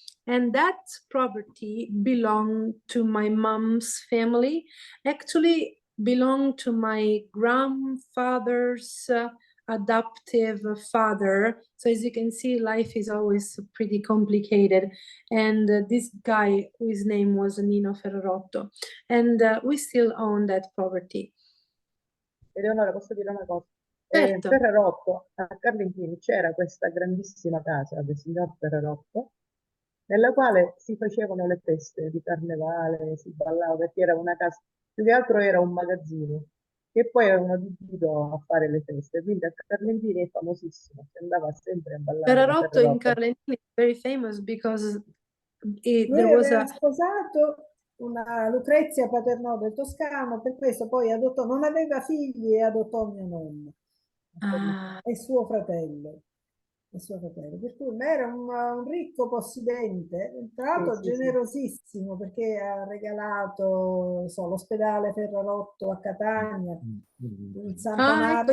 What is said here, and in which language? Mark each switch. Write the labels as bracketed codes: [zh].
[en] And that property belonged to my mom's family, actually belonged to my grandfather's adoptive father. So as you can see, life is always pretty complicated. And this guy, whose name was Nino Ferrarotto, and we still own that property. [it] Eleonora, posso dire una cosa? Certo. Ferrarotto, a Carlentini c'era questa grandissima casa del signor Ferrarotto, nella quale si facevano le feste di carnevale, si ballava, perché era una casa, più che altro era un magazzino, che poi avevano adibito a fare le feste, quindi a Carlentini è famosissimo, si andava sempre a ballare. [en] Ferrarotto in Carlentini is very famous because [it] Lui aveva sposato una Lucrezia Paternò del Toscano, per questo poi adottò, non aveva figli e adottò mio nonno e suo fratello. Per cui era un ricco possidente, tra l'altro generosissimo, perché ha regalato l'ospedale Ferrarotto a Catania, il Santa Marta.